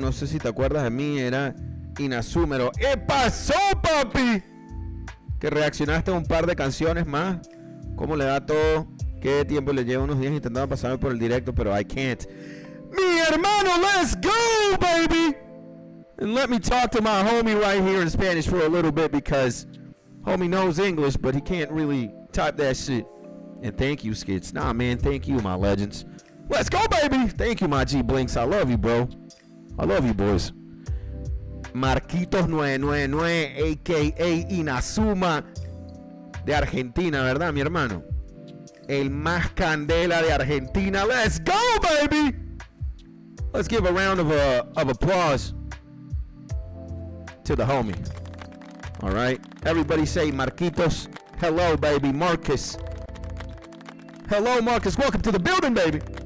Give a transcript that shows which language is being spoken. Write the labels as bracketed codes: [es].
[es] No sé si te acuerdas de mí, era Inazúmero. ¿Qué pasó, papi? Que reaccionaste a un par de canciones más. ¿Cómo le da todo? ¿Qué tiempo le lleva? Unos días intentando pasarme por el directo, pero [en] I can't. [es] Mi hermano, [en] let's go, baby! And let me talk to my homie right here in Spanish for a little bit, because homie knows English, but he can't really type that shit. And thank you, Skits. Nah, man, thank you, my legends. Let's go, baby! Thank you, my G Blinks. I love you, bro. I love you, boys. Marquitos999, a.k.a. [es] Inazuma, de Argentina, ¿verdad, mi hermano? El más candela de Argentina. [en] Let's go, baby! Let's give a round of applause to the homie. All right. Everybody say Marquitos. Hello, baby. Marcus. Hello, Marcus. Welcome to the building, baby.